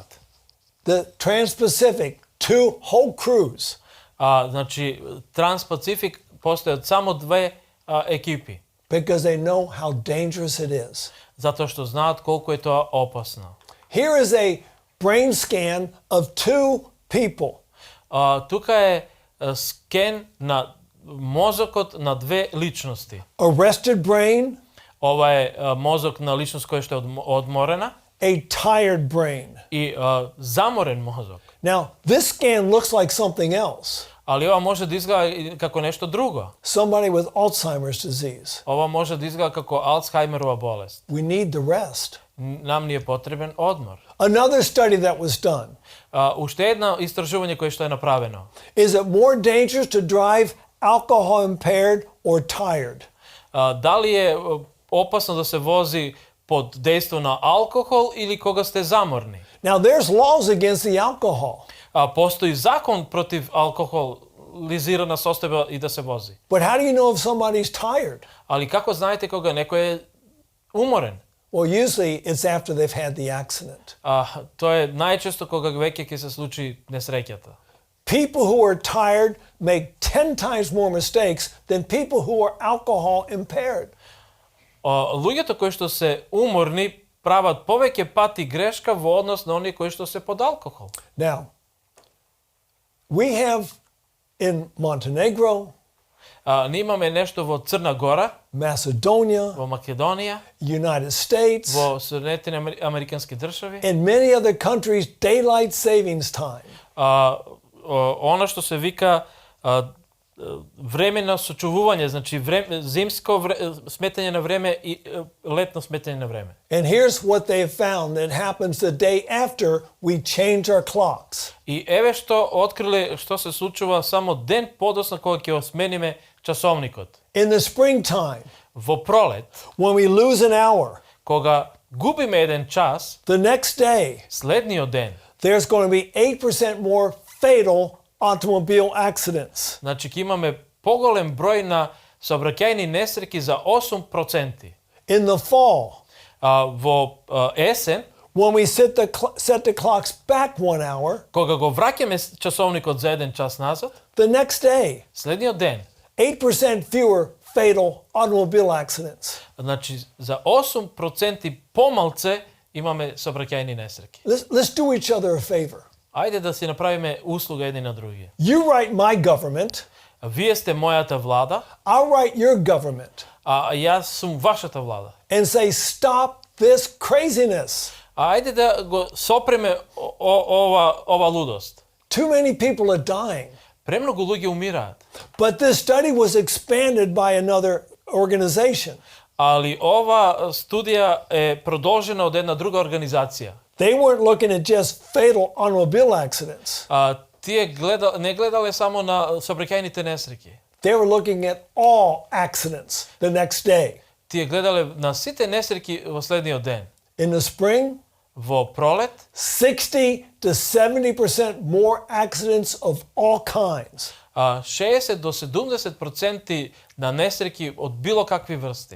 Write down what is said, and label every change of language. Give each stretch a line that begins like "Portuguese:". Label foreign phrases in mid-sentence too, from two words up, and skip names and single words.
English: The Trans-Pacific, 2 whole crews.
Macedonian: Значи Транспацифик постојат само две екипи.
English: Because they know how dangerous it is.
Macedonian: Затоа што знаат колку е тоа опасно.
English: Here is a brain scan of 2 people.
Macedonian: Тука е скен на мозокот на две личности.
English: Arrested brain,
Macedonian: Ова е мозок на личност која што е одморена
English: a tired brain.
Macedonian: и заморен мозок.
English: Now, this scan looks like something else.
Macedonian: Али ова може да изгледа како нешто друго.
English: Somebody with Alzheimer's disease.
Macedonian: Ова може да изгледа како Алцхајмерова болест.
English: We need the rest.
Macedonian: Нам ни е потребен одмор.
English: Another study that was done.
Macedonian: Уште едно истражување кое што е направено.
English: Is it more dangerous to drive alcohol impaired or tired?
Macedonian: Дали е опасно да се вози под дејство на алкохол или кога сте заморни?
English: Now, there's laws against the alcohol.
Macedonian: Постои закон против алкохолизирана состојба и да се вози.
English: But how do you know if somebody's tired?
Macedonian: Али како знаете кога некој е уморен?
English: Well, usually it's after they've had the accident.
Macedonian: Тоа е најчесто кога веќе ќе се случи несреќата.
English: People who are tired make 10 times more mistakes than people who are alcohol impaired.
Macedonian: Луѓето кои што се уморни прават повеќе пати грешка во однос на оние кои што се под алкохол.
English: Now, we have in Montenegro,
Macedonian: Ние имаме нешто во Црна Гора,
English: Macedonia,
Macedonian: во Македонија,
English: United States,
Macedonian: во Соединетите Американски држави.
English: and many other countries, daylight savings time.
Macedonian: Она што се вика време на сочувување, значи зимско сметање на време и летно сметање на време.
English: And here's what they have found that happens the day after we change our clocks.
Macedonian: И еве што откриле што се случува само ден подоцна кога ќе смениме часовникот.
English: In the springtime,
Macedonian: Во пролет,
English: when we lose an hour,
Macedonian: кога губиме еден час,
English: the next day,
Macedonian: следниот ден,
English: there's going to be 8% more fatal automobile accidents.
Macedonian: значи ќе имаме поголем број на сообраќајни несреќи за 8%.
English: In the fall,
Macedonian: Во есен,
English: when we set the clocks back 1 hour,
Macedonian: Кога го враќаме часовникот за 1 час назад,
English: the next day,
Macedonian: следниот ден,
English: 8% fewer fatal automobile accidents.
Macedonian: значи за 8% помалце имаме сообраќајни несреќи.
English: Let's do each other a favor.
Macedonian: Ајде да си направиме услуга едни на други.
English: You write my government,
Macedonian: Вие сте мојата влада,
English: I'll write your government,
Macedonian: а јас сум вашата влада.
English: and say, stop this craziness.
Macedonian: Ајде да го сопреме ова лудост.
English: Too many people are dying.
Macedonian: Премногу луѓе умираат.
English: But this study was expanded by another organization.
Macedonian: Али ова студија е продолжена од една друга организација.
English: They weren't looking at just fatal automobile accidents.
Macedonian: Тие не гледале само на сообраќајните несреќи.
English: They were looking at all accidents the next day.
Macedonian: Тие гледале на сите несреќи во следниот ден.
English: In the spring,
Macedonian: Во пролет,
English: 60 to 70% more accidents of all kinds.
Macedonian: 60 до 70% на несреќи од било какви врсти.